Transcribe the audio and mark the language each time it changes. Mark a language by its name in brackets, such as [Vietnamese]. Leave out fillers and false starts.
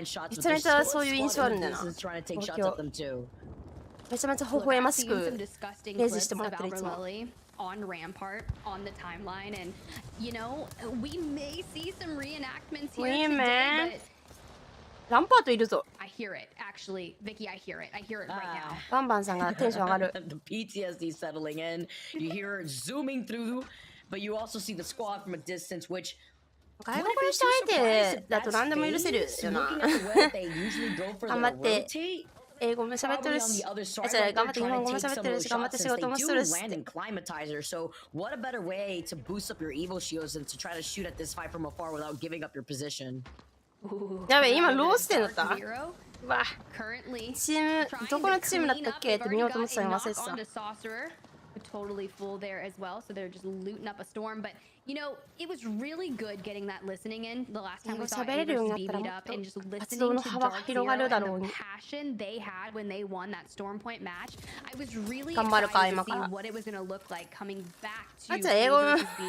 [Japanese] めちゃめちゃそういう印象あるんだよな。東京。めちゃめちゃ微笑ましくレジしてもらってるいつも。 [English] On Rampart on the timeline, and you know, we may see some reenactments here today, but [Japanese] ランパートいるぞ。 [English] I hear it, actually, Vicky. I hear it right now. [Japanese] バンバンさんがテンション上がる。 [English] The PTSD settling in. You hear it zooming through, but you also see the squad from a distance, which [Japanese] 外国の人相手だと何でも許せるよな。頑張って英語も喋ってるし、頑張って日本語も喋ってるし、頑張って仕事もするし。 [English] So what a better way to boost up your evil shields than to try to shoot at this fight from afar without giving up your position. [Japanese] やべえ、今ローステンだった？うわ、チーム、どこのチームだったっけって見ようと思ってたの忘れてた。 [English] Totally full there as well, so they're just looting up a storm. But you know, it was really good getting that listening in the last time we saw ALGS meet up and just listening to Dark Zero and the passion they had when they won that Storm Point match. I was really excited to see what it was going to look like coming back to ALGS.